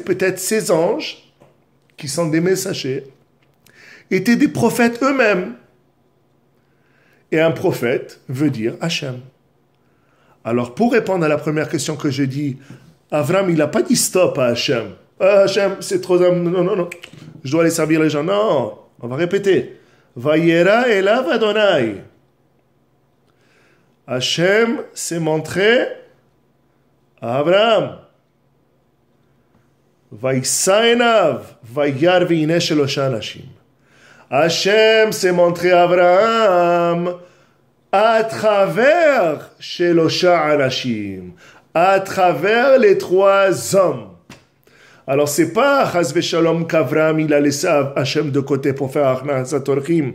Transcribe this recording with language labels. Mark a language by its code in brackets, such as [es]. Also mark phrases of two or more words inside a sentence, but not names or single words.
[fr] Peut-être ces anges, qui sont des messagers, étaient des prophètes eux-mêmes. Et un prophète veut dire Hachem. Alors, pour répondre à la première question que je dis, Avram, il n'a pas dit stop à Hachem. Hachem, c'est trop... Non. Je dois aller servir les gens. Non, on va répéter. [he] וירא אליו ה. [fr] Hachem s'est montré à Avram. [he] וישא עיניו. וירא והנה שלושה אנשים. [fr] Hachem s'est montré à Abraham à travers [he] שלושה אנשים, [fr] à travers les 3 hommes. Alors c'est pas [he] חס ושלום [fr] qu'Abraham il a laissé Hachem de côté pour faire [he] הכנסת אורחים.